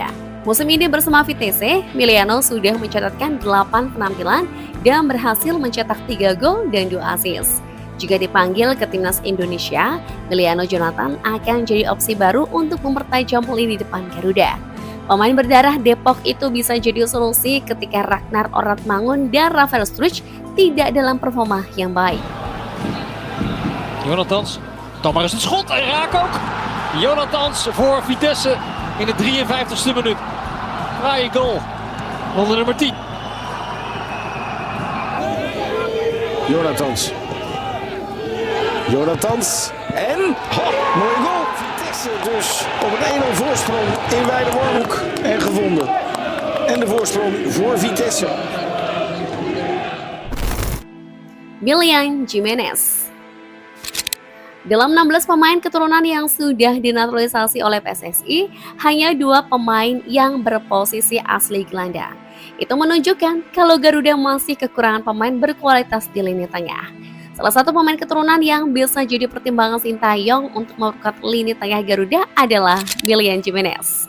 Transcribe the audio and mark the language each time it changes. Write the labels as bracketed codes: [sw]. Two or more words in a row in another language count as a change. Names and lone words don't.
[id] Musim ini bersama Vitesse, Emiliano sudah mencatatkan 8 penampilan dan berhasil mencetak 3 gol dan 2 assist. Jika dipanggil ke timnas Indonesia, Emiliano Jonathan akan jadi opsi baru untuk mempertajam lini depan Garuda. Pemain berdarah Depok itu bisa jadi solusi ketika Ragnar Oratmangun dan Rafael Struijk tidak dalam performa yang baik. [nl] Jonathans, dan maar eens een schot en raak ook. Jonathans voor Vitesse in de 53ste minuut. Fraaie goal onder nummer 10. Jonathans en mooie goal. Vitesse dus op een 1-0 voorsprong in Weidewormhoek en gevonden. En de voorsprong voor Vitesse. William Jimenez. [id] Dalam 16 pemain keturunan yang sudah dinaturalisasi oleh PSSI, hanya 2 pemain yang berposisi asli Belanda. Itu menunjukkan kalau Garuda masih kekurangan pemain berkualitas di lini tengah. Salah satu pemain keturunan yang bisa jadi pertimbangan Sintayong untuk memperkuat lini tengah Garuda adalah William Jimenez.